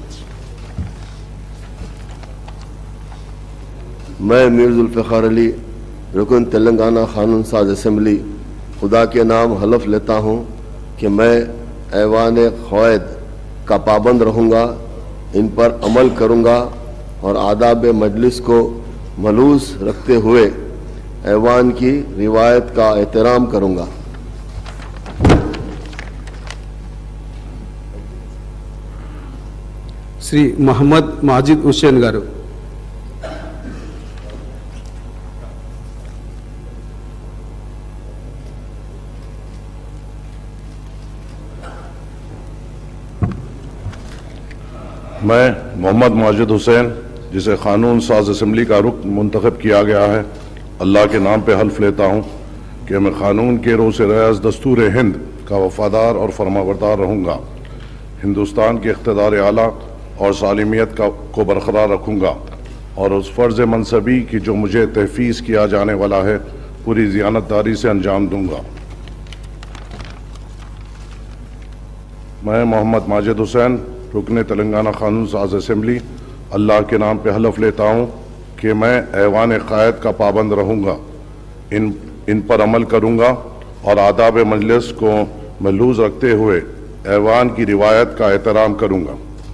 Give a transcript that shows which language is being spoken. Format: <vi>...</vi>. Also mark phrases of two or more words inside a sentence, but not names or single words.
<ur>میں میر ذوالفقار علی، رکن تلنگانہ قانون ساز اسمبلی، خدا کے نام حلف لیتا ہوں کہ میں ایوان قواعد کا پابند رہوں گا، ان پر عمل کروں گا اور آداب مجلس کو ملحوظ رکھتے ہوئے ایوان کی روایت کا احترام کروں گا.</ur> <te>శ్రీ మహమ్మద్ మాజిద్ హుస్సేన్ గారు.</te> <ur>میں محمد ماجد حسین، جسے قانون ساز اسمبلی کا رکن منتخب کیا گیا ہے، اللہ کے نام پے حلف لیتا ہوں کہ میں قانون کے روز سے ریاض دستور ہند کا وفادار اور فرمانبردار رہوں گا، ہندوستان کے اقتدار اعلیٰ اور سالمیت کو برقرار رکھوں گا اور اس فرض منصبی کی جو مجھے تحفیظ کیا جانے والا ہے پوری ضیانتداری سے انجام دوں گا. میں محمد ماجد حسین رکن تلنگانہ قانون ساز اسمبلی اللہ کے نام پہ حلف لیتا ہوں کہ میں ایوان قائد کا پابند رہوں گا، ان پر عمل کروں گا اور آداب مجلس کو ملحوظ رکھتے ہوئے ایوان کی روایت کا احترام کروں گا۔</ur>